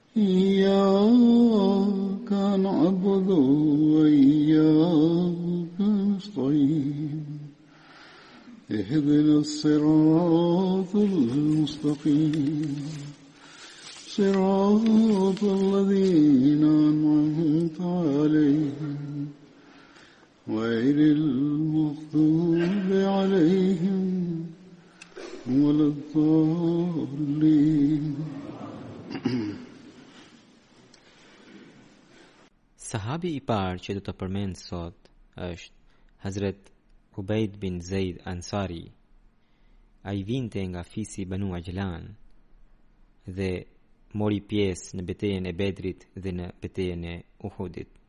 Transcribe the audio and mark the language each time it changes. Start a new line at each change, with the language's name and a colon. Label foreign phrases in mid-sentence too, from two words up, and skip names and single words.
Arabic: إياك نعبد وإياك نستعين اهدنا الصراط المستقيم صراط الذين أنعمت عليهم غير المغضوب عليهم ولا الضالين.
Albanian: Sahabi I parë që do të përmend sot është Hazret Ubaid bin Zaid Ansari. Ai vinte nga fisi Banu Ajlan dhe mori pjesë në betejën e Bedrit dhe në betejën e Uhudit.